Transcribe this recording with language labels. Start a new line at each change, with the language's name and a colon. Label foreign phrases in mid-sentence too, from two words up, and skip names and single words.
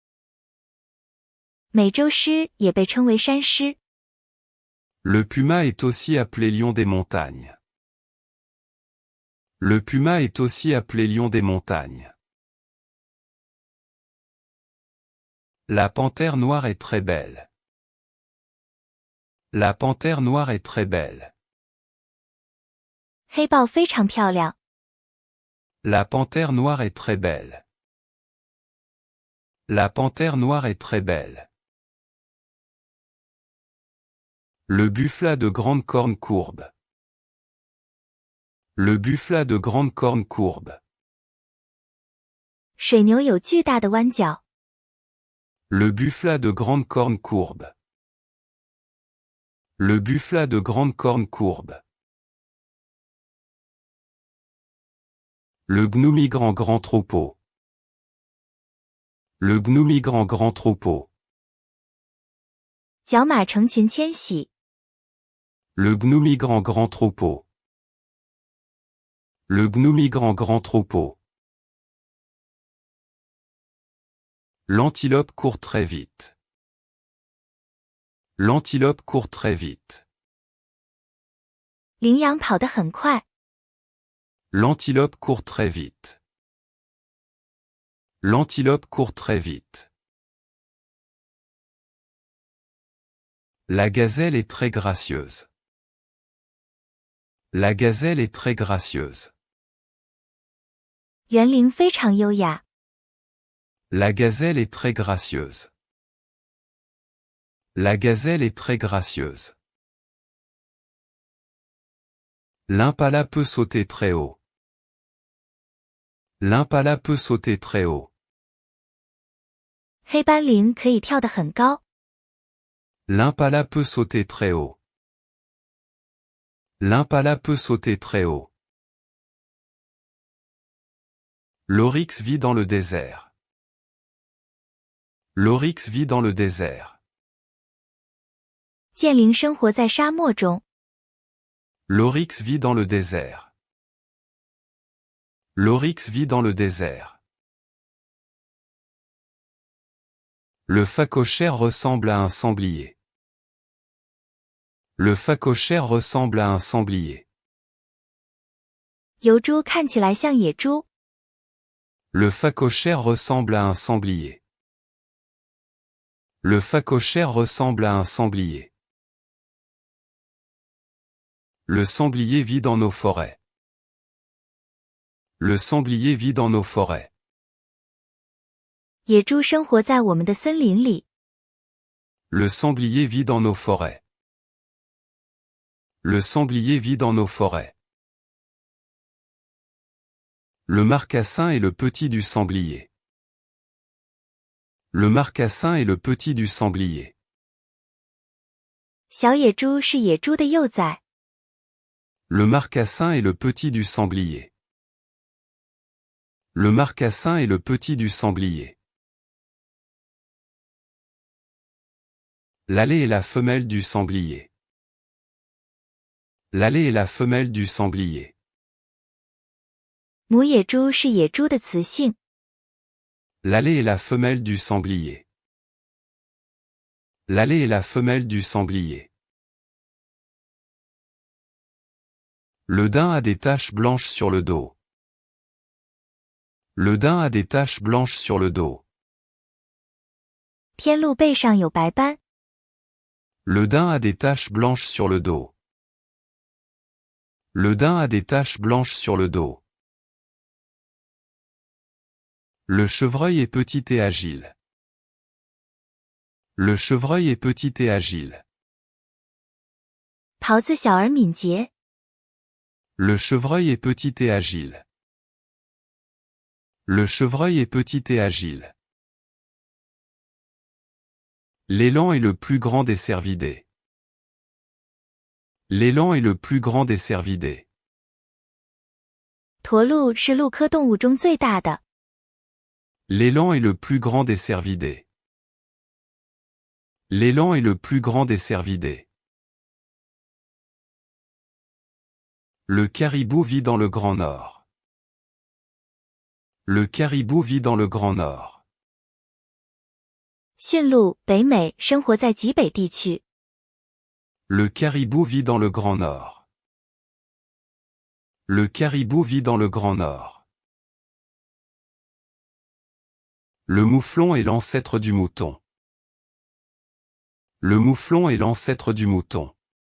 Chinese: 美洲狮也被称为山狮。
French: Le puma est aussi appelé lion des montagnes. Le puma est aussi appelé lion des montagnes. La panthère noire est très belle. La panthère noire est très belle.
Chinese: 黑豹非常漂亮。
French: La panthère noire est très belle. La panthère noire est très belle. Le buffle a de grandes cornes courbes. Le buffle a de grandes cornes courbes.
Chinese: 水牛有巨大的弯角。
French: Le buffle a de grandes cornes courbes. Le buffle a de grandes cornes courbes. Le gnou migre en grand troupeau. Le gnou migre en grand troupeau.
Chinese: 角马成群迁徙。
French: Le gnou migre en grand troupeau. Le gnou migre en grand troupeau. L'antilope court très vite. L'antilope court très vite.
Chinese: 羚羊跑得很快。
French: L'antilope court très vite. L'antilope court très vite. La gazelle est très gracieuse. La gazelle est très gracieuse.
Chinese: 园羚非常优雅。
French: La gazelle est très gracieuse. La gazelle est très gracieuse. L'impala peut sauter très haut. L'impala peut sauter très haut.
Chinese: 黑斑羚可以跳得很高。
French: L'impala peut sauter très haut. L'impala peut sauter très haut. L'oryx vit dans le désert. L'oryx vit dans le désert.
Chinese: 剑羚生活在沙漠中。
French: L'oryx vit dans le désert. L'oryx vit dans le désert. Le phacochère ressemble à un sanglier. Le phacochère ressemble à un sanglier.
Chinese: 疣猪看起来像野猪。
French: Le phacochère ressemble à un sanglier. Le phacochère ressemble à un sanglier. Le sanglier vit dans nos forêts. Le sanglier vit dans nos forêts.
Chinese: 野猪生活在我们的森林里。
French: Le sanglier vit dans nos forêts. Le sanglier vit dans nos forêts. Le marcassin est le petit du sanglier. Le marcassin est le petit du sanglier.
Chinese: 小野猪是野猪的幼崽。
French: Le marcassin est le petit du sanglier. Le marcassin est le petit du sanglier. L'allée est la femelle du sanglier. L'allée est la femelle du sanglier.
Chinese: 母野猪是野猪的雌性。
French: L'allée est la femelle du sanglier. L'allée est la femelle du sanglier. Le daim a des taches blanches sur le dos. Le daim a des taches blanches sur le dos.
Chinese: 天鹿背上有白斑。
French: Le daim a des taches blanches sur le dos. Le daim a des taches blanches sur le dos. Le chevreuil est petit et agile. Le chevreuil est petit et agile.
Chinese: 狍子小而敏捷。
French: Le chevreuil est petit et agile. Le chevreuil est petit et agile. L'élan est le plus grand des cervidés. L'élan est le plus grand des cervidés.
Chinese: 驼鹿是鹿科动物中最大的。
French: L'élan est le plus grand des cervidés. L'élan est le plus grand des cervidés. Le caribou vit dans le Grand Nord. Le caribou vit dans le Grand Nord.
Chinese: 驯鹿北美生活在极北地区。
French: Le caribou vit dans le Grand Nord. Le caribou vit dans le Grand Nord. Le mouflon est l'ancêtre du mouton. Le mouflon est l'ancêtre du mouton.